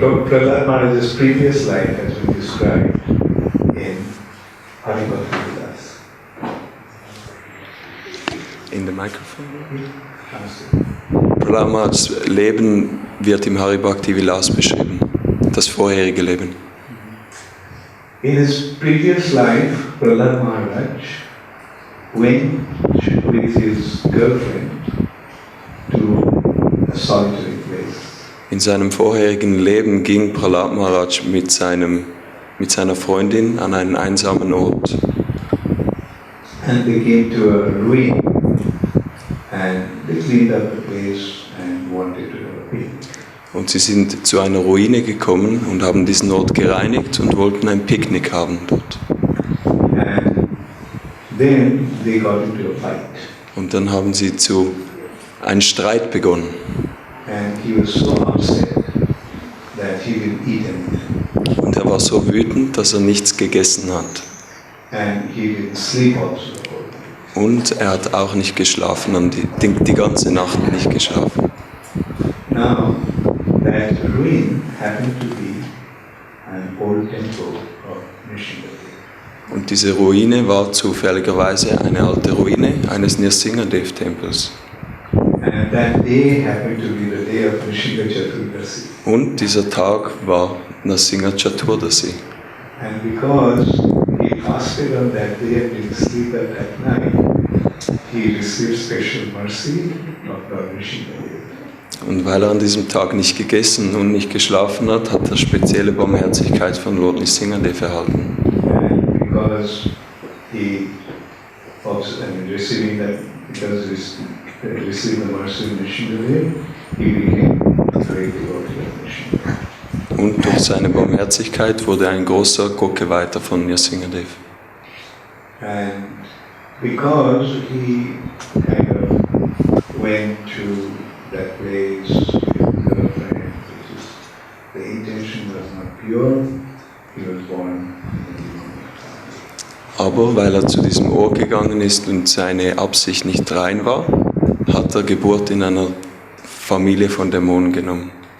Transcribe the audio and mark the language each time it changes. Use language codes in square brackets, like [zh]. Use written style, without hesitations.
[en] Prahlad Maharaj's previous life has been described in Hari Bhakti Vilas. In the microphone? [de] Prahlad Maharaj's Leben wird im Hari Bhakti Vilas beschrieben, das vorherige Leben. [en] In his previous life, Prahlad Maharaj went with his girlfriend to a solitary place. [de] In seinem vorherigen Leben ging Prahlad Maharaj mit seiner Freundin an einen einsamen Ort. [en] And they came to a ruin and they cleaned up the place and wanted to have a picnic. [de] Und sie sind zu einer Ruine gekommen und haben diesen Ort gereinigt und wollten ein Picknick haben dort. [en] And then they got into a fight. [de] Und dann haben sie einen Streit begonnen. [en] And he was so upset that he didn't eat anything. [de] Und er war so wütend, dass er nichts gegessen hat. [en] And he didn't sleep also. [de] Und er hat auch nicht geschlafen, die ganze Nacht nicht geschlafen. [en] Now, that ruin happened to be an old temple of Nrsimhadev. [de] Und diese Ruine war zufälligerweise eine alte Ruine eines Nrsimhadev-Tempels. [en] And that day happened to be the day of Nrsimha Chaturdasi. [de] Und dieser Tag war Nrsimha Chaturdasi. [en] And because he fasted on that day and didn't sleep at that night, he received special mercy of Lord Nrsimhadev. [de] Und weil er an diesem Tag nicht gegessen und nicht geschlafen hat, hat er spezielle Barmherzigkeit von Lord Nrsimhadev erhalten. [en] And because he also, received the mercy of Nrsimhadev, he became a great devotee of Nrsimhadev. [de] Und durch seine Barmherzigkeit wurde ein großer Gokkeweiter von Nrsimhadev. [en] And because he kind of went to that place with his girlfriend, the intention was not pure, he was born in a demonic family. [de] Aber weil er zu diesem Ort gegangen ist und seine Absicht nicht rein war, hat er Geburt in einer Familie von Dämonen genommen.